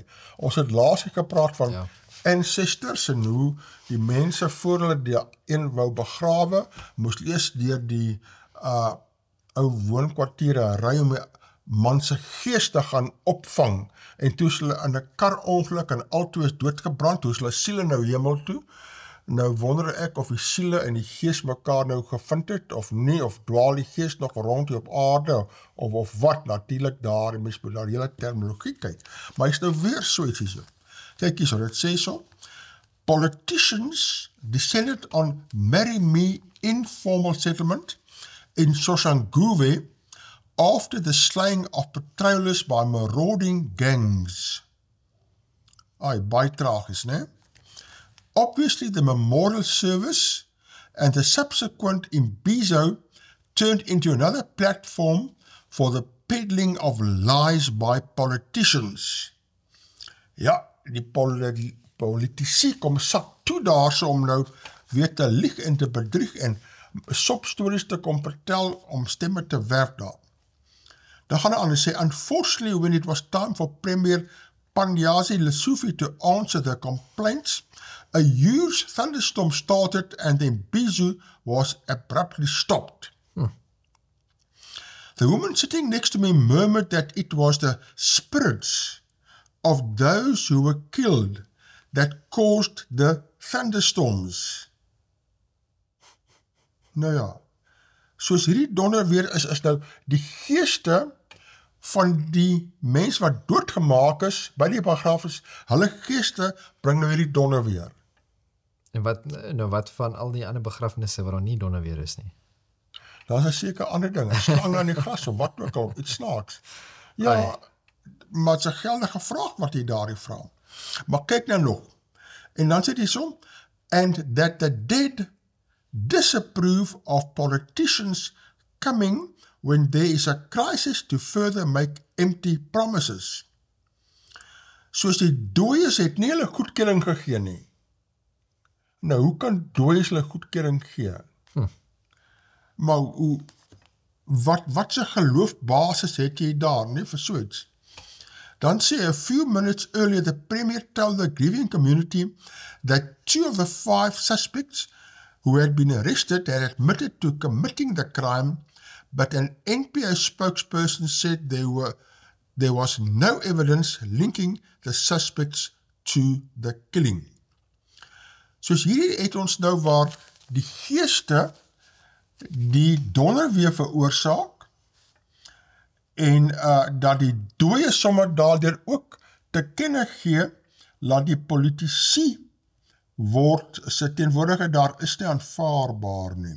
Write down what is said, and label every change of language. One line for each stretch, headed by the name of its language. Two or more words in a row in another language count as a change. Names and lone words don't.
Afrikaans: Ons het laas gepraat van ancestors en hoe die mense voor hulle die een wou begrawe, moes eers deur die ou woonkwartiere ry om die man se gees te gaan opvang, en toe is hulle in 'n karongeluk en altoe is doodgebrand, toe is hulle siele nou hemel toe. Nou wonder ek of die siele en die gees mekaar nou gevind het, of nie, of dwaal die gees nog rond hier op aarde, of wat, natuurlik daar, en mens moet daar hele terminologie kyk. Maar is nou weer so ietsie so. Kyk hier so, dit sê so,
English: politicians descended on Marry Me informal settlement in Soshanguve after the slaying of patrollers by marauding gangs.
Afrikaans: Baie tragies, né?
English: Obviously, the memorial service and the subsequent imbizo turned into another platform for the peddling of lies by politicians.
Afrikaans: Ja, die politici kom sak toe daarso om nou weer te lieg en te bedrieg en sopstories te kom vertel om stemme te werf daar. Dan gaan hy aan en sê,
English: unfortunately, when it was time for Premier Panyazi Lesufi to answer the complaints, a huge thunderstorm started and then Bizu was abruptly stopped. The woman sitting next to me murmured that it was the spirits of those who were killed that caused the thunderstorms.
Afrikaans: Nou ja, soos hierdie donderweer is nou die geeste van die mens wat doodgemaak is by die begrafenis, hulle geeste bring nou hierdie donderweer. En wat van al die ander begrafnisse waar daar nie donderweer is nie? Daar is 'n seker ander ding, 'n slang aan die gras of wat ook al, iets snaaks. Ja, maar het is 'n geldige vraag wat jy daarin vra. Maar kyk nou nog. En dan sê hy so,
English: and that the dead disapprove of politicians coming when there is a crisis to further make empty promises.
Afrikaans: Soos die dooies het nie hulle goedkeuring gegee nie. Nou, hoe kan dooies hulle goedkeuring gee? Maar wat se geloofbasis het jy daar, nie, vir so iets? Dan sê,
English: a few minutes earlier, the Premier told the grieving community that 2 of the 5 suspects who had been arrested had admitted to committing the crime, but an NPO spokesperson said there was no evidence linking the suspects to the killing.
Afrikaans: Soos hierdie het ons nou waar die geeste die donderweer veroorsaak en dat die dooie sommer daardeur ook te kenne gee, laat die politici word sy teenwoordigheid daar is nie aanvaarbaar nie.